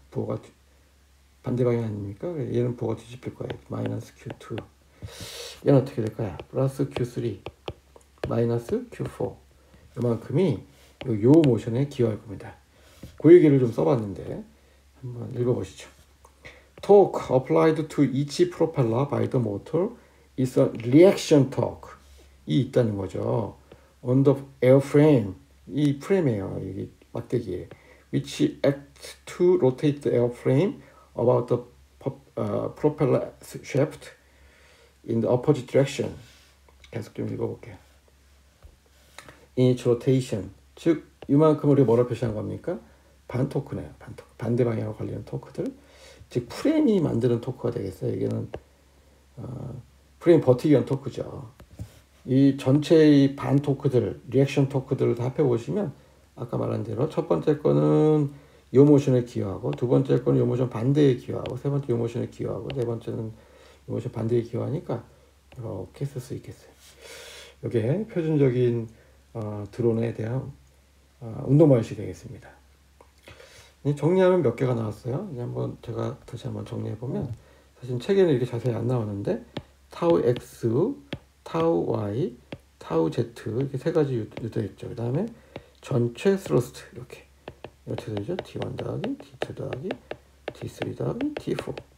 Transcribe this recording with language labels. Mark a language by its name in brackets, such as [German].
[Korean] 부호가 반대 방향 아닙니까? 얘는 부호가 뒤집힐 거예요. 마이너스 Q2. 얘는 어떻게 될까요? 플러스 Q3, 마이너스 Q4. 이만큼이 요 모션에 기여할 겁니다. 그 얘기를 좀 써봤는데 한번 읽어보시죠. [English] Torque applied to each propeller by the motor is a reaction torque. [Korean] 이 있다는 거죠. [English] On the airframe. [Korean] 이 프레임이에요. 이게 막대기에. [English] Which act to rotate the airframe about the propeller shaft in the opposite direction. [Korean] 계속 좀 읽어볼게요. [English] In its rotation. [Korean] 즉 이만큼 우리가 뭐라 표시한 겁니까? 반 토크네요. 반대 방향으로 걸리는 토크들. 즉 프레임이 만드는 토크가 되겠어요. 이게는 프레임 버티기 위한 토크죠. 이 전체의 반 토크들, 리액션 토크들을 다 합해보시면 아까 말한 대로 첫 번째 거는 요 모션에 기여하고 두 번째 거는 요 모션 반대에 기여하고 세 번째 요 모션에 기여하고 네 번째는 요 모션 반대에 기여하니까 이렇게 쓸 수 있겠어요. 이게 표준적인 드론에 대한 운동 방식이 되겠습니다. 정리하면 몇 개가 나왔어요. 제가 다시 한번 정리해 보면 사실 책에는 이렇게 자세히 안 나오는데 타우 X, 타우 Y, 타우 Z 이렇게 세 가지 유도 있죠. 그 다음에 전체 스러스트 이렇게 되죠. T1 더하기 T2 더하기 T3 더하기 T4.